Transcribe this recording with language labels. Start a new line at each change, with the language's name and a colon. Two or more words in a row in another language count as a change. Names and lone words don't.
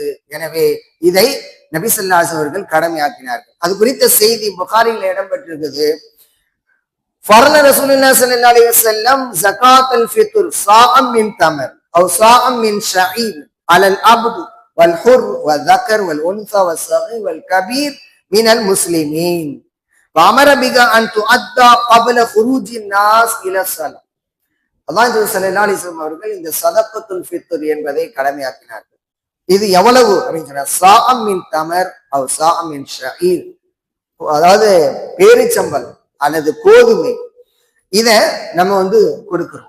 Tamil: எனவே இதை நபி
Arabic: صلى الله عليه
Tamil: அவர்கள் கடமையாக்கினார்கள். அது குறித்த செய்தி புகாரில இடம்பெற்றிருக்கிறது.
Arabic: فرض رسول الله صلى الله عليه وسلم زكاة الفطر صاع من تمر أو صاع من شعير على العبد والحر و ذكر والانثى والصغير والكبير من المسلمين وامر بها ان تؤدى قبل خروج الناس الى الصلاه.
Tamil: அல்லாஹ்
Arabic: صلى الله عليه وسلم
Tamil: அவர்கள் இந்த
Arabic: صدقة الفطر
Tamil: என்பதை கடமையாக்கினார்கள். இது எவ்வளவு அப்படின்னு சொன்னா,
Arabic: صاع من تمر أو صاع من شعير,
Tamil: அதாவது பேரிச்சம்பல் அல்லது கோதுமை, இத நம்ம கொடுக்கிறோம்.